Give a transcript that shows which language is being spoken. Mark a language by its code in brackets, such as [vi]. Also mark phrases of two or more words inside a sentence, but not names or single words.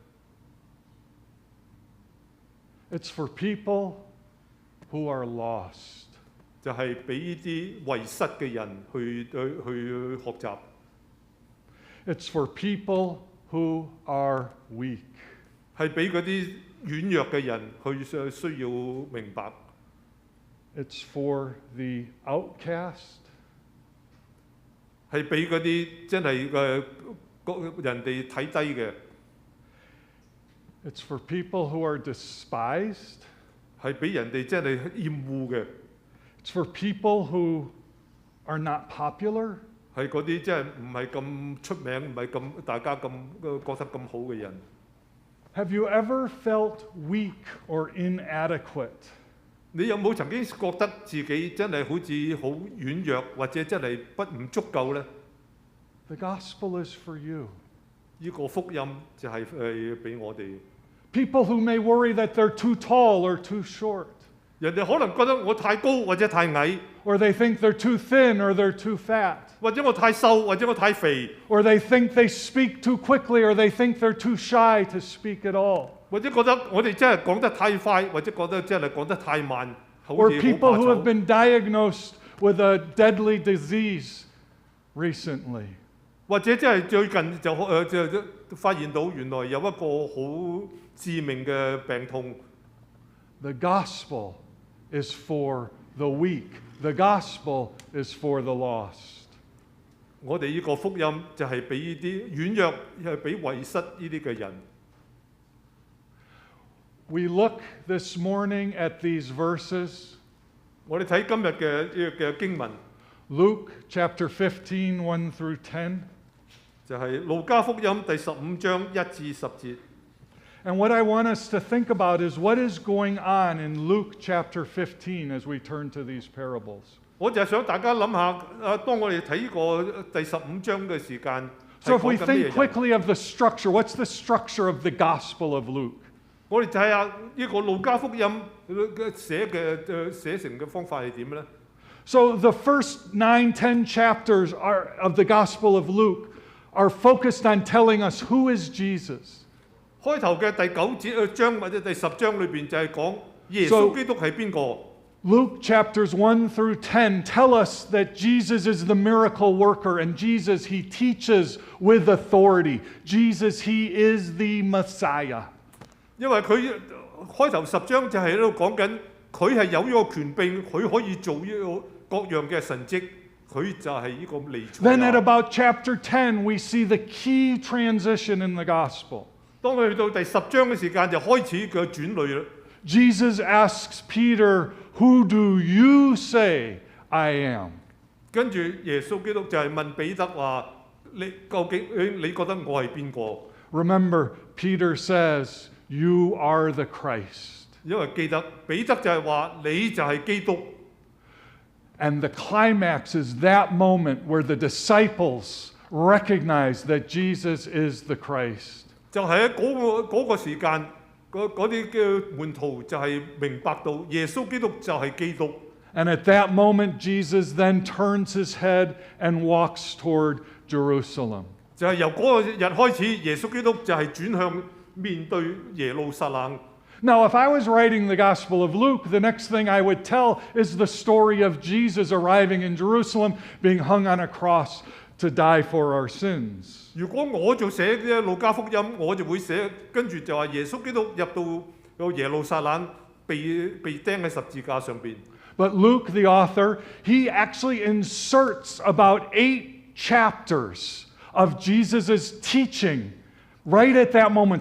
[en] It's for people who are lost. [yue] 就係俾呢啲遺失嘅人去學習。 [en] It's for people who are weak. [yue] 係俾嗰啲軟弱嘅人去需要明白。 [en] It's for the outcast. [yue] 係俾嗰啲真係人哋睇低嘅。 [en] It's for people who are despised. [yue] 係俾人哋真係厭惡嘅， [en] It's for people who are not popular. [yue] 係嗰啲真係唔係咁出名，唔係咁大家咁覺得咁好嘅人。 [en] Have you ever felt weak or inadequate? [yue] 你有冇曾經覺得自己真係好似好軟弱，或者真係唔足夠呢？ [en] The gospel is for you. [yue] 呢個福音就係俾我哋。 [en] People who may worry that they're too tall or too short, [yue] 人哋可能覺得我太高或者太矮， [en] or they think they're too thin or they're too fat, [yue] 或者我太瘦或者我太肥， [en] or they think they speak too quickly, or they think they're too shy to speak at all, [yue] 或者覺得我哋真係講得太快，或者覺得真係講得太慢，好 [en] or [yue] 似 [en] people [yue] 好 [en] who [yue] 怕 [en] have [yue] 醜。 [en] been diagnosed with a deadly disease recently. [yue] 或者真係最近就發現到原來有一個好致命嘅病痛。 [en] The gospel is for the weak. The gospel is for the lost. [yue] 我哋呢個福音就係俾呢啲軟弱，係俾遺失呢啲嘅人。 [en] We look this morning at these verses, [yue] 我哋睇今日嘅經文， [en] Luke chapter 15, 1 through 10. [yue] 就係路加福音第15章1至10節。 [en] And what I want us to think about is what is going on in Luke chapter 15 as we turn to these parables. [yue] 我就係想大家諗下，當我哋睇個第15章嘅時間， [en] So [yue] 係 [en] if we [yue] 講緊咩 [en] think [yue] 人？ [en] quickly of the structure, what's the structure of the Gospel of Luke? [yue] 我哋睇下呢個路加福音寫成嘅方法係點咧？ [en] So the first 9, 10 chapters of the Gospel of Luke are focused on telling us who is Jesus. [yue] 開頭嘅第9章或者第10章裏邊就係講耶穌基督係邊個。 [en] Luke chapters 1 through 10 tell us that Jesus is the miracle worker, and Jesus, he teaches with authority. Jesus, he is the Messiah. [yue] 因為佢開頭10章就係喺度講緊佢係有呢個權柄，佢可以做呢個各樣嘅神蹟，佢就係呢個彌賽 [en] Then at [yue] 亞。 [en] about chapter 10, we see the key transition in the gospel. [yue] 當佢去到第10章嘅時間，就開始嘅轉類啦。 [en] Jesus asks Peter, "Who do you say I am?" [yue] 跟住耶穌基督就係問彼得話：你究竟你覺得我係邊個？ [en] Remember, Peter says, "You are the Christ." [yue] 因為記得彼得就係話你就係基督。 [en] And the climax is that moment where the disciples recognize that Jesus is the Christ. [yue] 就係喺嗰個時間，嗰啲嘅門徒就係明白到耶穌基督就係基督。 [en] And at that moment, Jesus then turns his head and walks toward Jerusalem. [yue] 就係由嗰個日開始，耶穌基督就係轉向面對耶路撒冷。 [en] Now, if I was writing the Gospel of Luke, the next thing I would tell is the story of Jesus arriving in Jerusalem, being hung on a cross to die for our sins. [yue] 如果我就寫嘅路加福音，我就會寫跟住就話耶穌基督入到耶路撒冷被釘喺十字架上邊。 [en] But Luke, the author, he actually inserts about 8 chapters of Jesus' teaching right at that moment.